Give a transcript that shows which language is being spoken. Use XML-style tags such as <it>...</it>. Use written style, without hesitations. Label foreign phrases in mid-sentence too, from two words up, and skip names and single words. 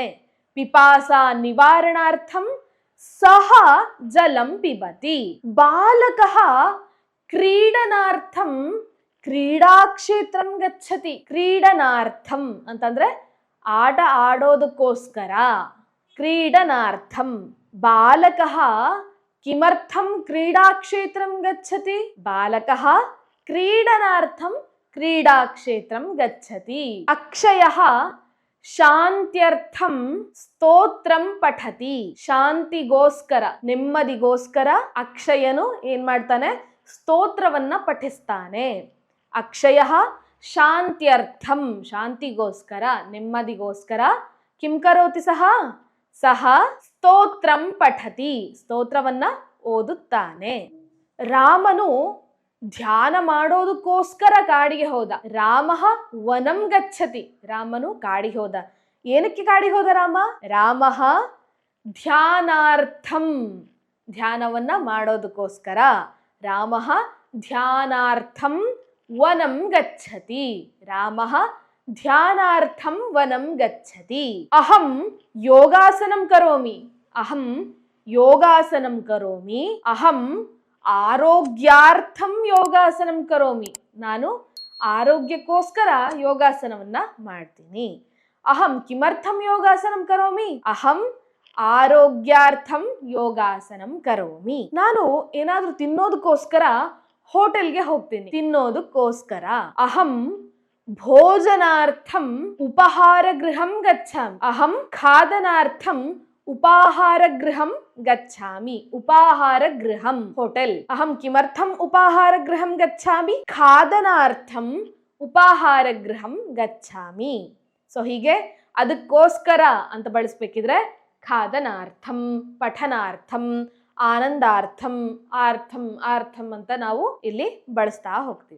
<sa>ಪಿಪಾಸ ನಿವಾರಣಾರ್ಥಂ ಸಹ ಜಲಂ ಪಿಬತಿ. ಬಾಲಕಃ ಕ್ರೀಡನಾರ್ಥಂ ಕ್ರೀಡಾಕ್ಷೇತ್ರಂ ಗಚ್ಚತಿ.</sa> <kn>ಕ್ರೀಡನಾರ್ಥಂ ಅಂತಂದ್ರೆ ಆಟ ಆಡೋದಕ್ಕೋಸ್ಕರ.</kn> <sa>ಕ್ರೀಡನಾರ್ಥಂ ಬಾಲಕಃ ಕಿಮರ್ಥಂ ಕ್ರೀಡಾಕ್ಷೇತ್ರಂ ಗಚ್ಚತಿ. ಬಾಲಕಃ ಕ್ರೀಡನಾರ್ಥಂ ಕ್ರೀಡಾಕ್ಷೇತ್ರಂ ಗಚ್ಚತಿ. ಅಕ್ಷಯಃ ಶಾಂತ್ಯರ್ಥಂ ಸ್ತೋತ್ರಂ ಪಠತಿ.</sa> <kn>ಶಾಂತಿಗೋಸ್ಕರ, ನೆಮ್ಮದಿಗೋಸ್ಕರ ಅಕ್ಷಯನು ಏನ್ ಮಾಡ್ತಾನೆ, ಸ್ತೋತ್ರವನ್ನ ಪಠಿಸ್ತಾನೆ.</kn> <sa>ಅಕ್ಷಯಃ ಶಾಂತ್ಯರ್ಥಂ</sa> <kn>ಶಾಂತಿಗೋಸ್ಕರ, ನೆಮ್ಮದಿಗೋಸ್ಕರ.</kn> <sa>ಕಿಂ ಕರೋತಿ ಸಹ, ಸಹ ಸ್ತೋತ್ರಂ ಪಠತಿ</sa> <kn>ಸ್ತೋತ್ರವನ್ನ ಓದುತ್ತಾನೆ. ರಾಮನು ಧ್ಯಾನ ಮಾಡೋದಕ್ಕೋಸ್ಕರ ಕಾಡಿಗೆ ಹೋದ.</kn> <sa>ರಾಮಃ ವನಂ ಗಚ್ಚತಿ,</sa> <kn>ರಾಮನು ಕಾಡಿಗೆ ಹೋದ. ಏನಕ್ಕೆ ಕಾಡಿಗೆ ಹೋದ ರಾಮ,</kn> <sa>ರಾಮಃ ಧ್ಯಾನಾರ್ಥಂ</sa> <kn>ಧ್ಯಾನವನ್ನ ಮಾಡೋದಕ್ಕೋಸ್ಕರ.</kn> <sa>ರಾಮಃ ಧ್ಯಾನಾರ್ಥಂ ವನಂ ಗಚ್ಚತಿ, ರಾಮಃ ಧ್ಯಾನಾರ್ಥಂ ವನಂ ಗಚ್ಚತಿ. ಅಹಂ ಯೋಗಾಸನಂ ಕರೋಮಿ, ಅಹಂ ಯೋಗಾಸನಂ ಕರೋಮಿ. ಅಹಂ ಆರೋಗ್ಯಾರ್ಥಂ ಯೋಗಾಸನಂ ಕರೋಮಿ,</sa> <kn>ನಾನು ಆರೋಗ್ಯಕ್ಕೋಸ್ಕರ ಯೋಗಾಸನವನ್ನ ಮಾಡ್ತೀನಿ.</kn> <sa>ಅಹಂ ಕಿಮರ್ಥಂ ಯೋಗಾಸನಂ ಕರೋಮಿ, ಅಹಂ ಆರೋಗ್ಯಾರ್ಥಂ ಯೋಗಾಸನಂ ಕರೋಮಿ.</sa> <kn>ನಾನು ಏನಾದ್ರೂ ತಿನ್ನೋದಕ್ಕೋಸ್ಕರ ಹೋಟೆಲ್ಗೆ ಹೋಗ್ತೀನಿ, ತಿನ್ನೋದಕ್ಕೋಸ್ಕರ.</kn> <sa>ಅಹಂ ಭೋಜನಾರ್ಥಂ ಉಪಹಾರ ಗೃಹಂ ಗಚ್ಚಾಮಿ, ಅಹಂ ಖಾದನಾರ್ಥಂ ಉಪಾಹಾರಗೃಹಂ ಗಚ್ಚಾಮಿ. ಉಪಾಹಾರಗೃಹಂ ಹೋಟೆಲ್. ಅಹಂ ಕಿಮರ್ಥಂ ಉಪಾಹಾರಗೃಹಂ ಗಚ್ಚಾಮಿ? ಖಾದನಾರ್ಥಂ ಉಪಾಹಾರಗೃಹಂ ಗಚ್ಚಾಮಿ.</sa> <kn>ಸೊ ಹೀಗೆ ಅದಕ್ಕೋಸ್ಕರ ಅಂತ ಬಳಸ್ಬೇಕಿದ್ರೆ</kn> <sa>ಖಾದನಾರ್ಥಂ, ಪಠನಾರ್ಥಂ, ಆನಂದಾರ್ಥಂ, ಆರ್ಥಂ</sa> <kn>ಅಂತ ನಾವು ಇಲ್ಲಿ ಬಳಸ್ತಾ ಹೋಗ್ತೀವಿ.</kn>